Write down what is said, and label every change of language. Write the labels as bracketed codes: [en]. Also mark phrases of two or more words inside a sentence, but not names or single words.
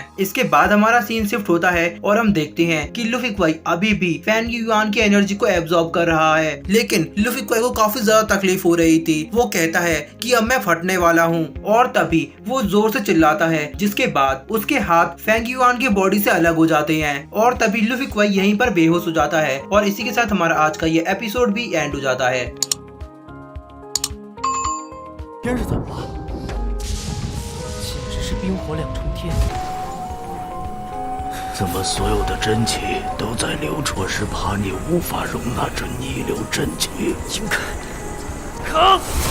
[hi] इसके बाद हमारा सीन शिफ्ट होता है और हम देखते हैं कि लुफी क्वाई अभी भी फैन युआन की एनर्जी को एब्जॉर्ब कर रहा है, लेकिन लुफी क्वाई को काफी ज्यादा तकलीफ हो रही थी। वो कहता है कि अब मैं फटने वाला हूँ, और तभी वो जोर से चिल्लाता है, जिसके बाद उसके हाथ फैंग युआन की बॉडी से अलग हो जाते हैं, और तभी लुफी क्वाई यहीं पर बेहोश हो जाता है। और इसी के साथ हमारा आज का ये एपिसोड भी एंड हो जाता है। [zh] 天是怎么了？简直是冰火两重天！怎么所有的真气都在刘绰时怕你无法容纳这逆流真气？应该扛！